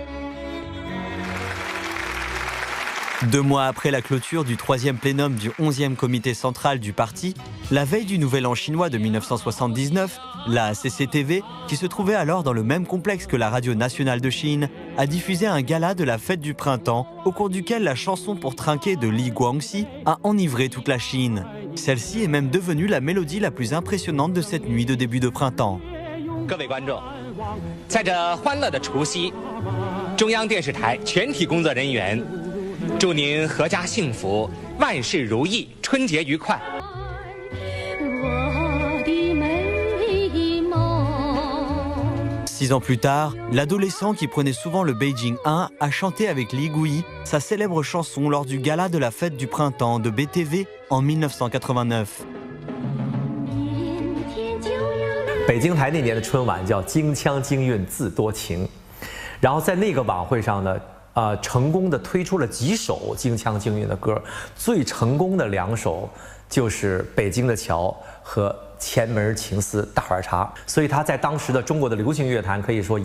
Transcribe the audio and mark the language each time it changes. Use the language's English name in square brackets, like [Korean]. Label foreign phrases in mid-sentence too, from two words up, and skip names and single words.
[French] 2 mois après la clôture du 3e plénum du 11e comité central du parti, la veille du Nouvel An chinois de 1979, la CCTV, qui se trouvait alors dans le même complexe que la radio nationale de Chine, a diffusé un gala de la fête du printemps, au cours duquel la chanson pour trinquer de Li Guangxi a enivré toute la Chine. Celle-ci est même devenue la mélodie la plus impressionnante de cette nuit de début de printemps. [Chinese] 各位观众，在这欢乐的除夕，中央电视台全体工作人员祝您阖家幸福，万事如意，春节愉快。 [French] 6 ans plus tard, l'adolescent qui prenait souvent le Beijing 1 a chanté avec Li Gui sa célèbre chanson lors du gala de la fête du printemps de BTV en 1989. [Chinese] 北京台那年的春晚叫“京腔京韵自多情”，然后在那个晚会上呢，成功的推出了几首京腔京韵的歌，最成功的2首就是《北京的桥》和《前门情思大碗茶》，所以他在当时的中国的流行乐坛可以说引起了特别大的轰动。